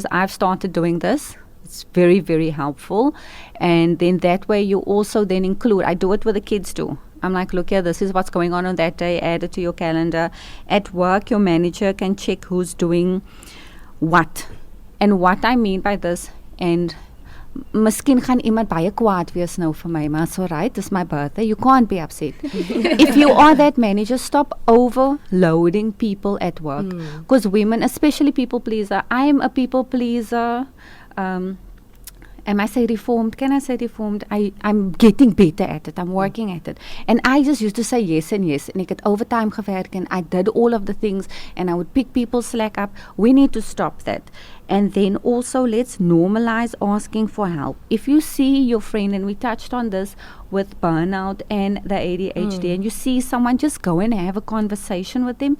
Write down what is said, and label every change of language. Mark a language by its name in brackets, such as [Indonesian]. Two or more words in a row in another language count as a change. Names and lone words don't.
[English] I've started doing this. It's very, very helpful. And then that way you also then include, I do it with the kids too. I'm like, look here, this is what's going on that day. Add it to your calendar. At work, your manager can check who's doing what. And what I mean by this, and [Afrikaans] miskien gaan iemand baie kwaad wees nou vir my, maar so [English] right, it's my birthday, you can't be upset. If you are that manager, stop overloading people at work. Because women, especially people pleaser, I'm a people pleaser. Am I say reformed? Can I say reformed? I'm getting better at it. I'm working at it. And I just used to say yes and yes. And [Afrikaans] ek het overtime gewerk [English] and I did all of the things and I would pick people's slack up. We need to stop that. And then also let's normalize asking for help. If you see your friend, and we touched on this with burnout and the ADHD, and you see someone, just go and have a conversation with them.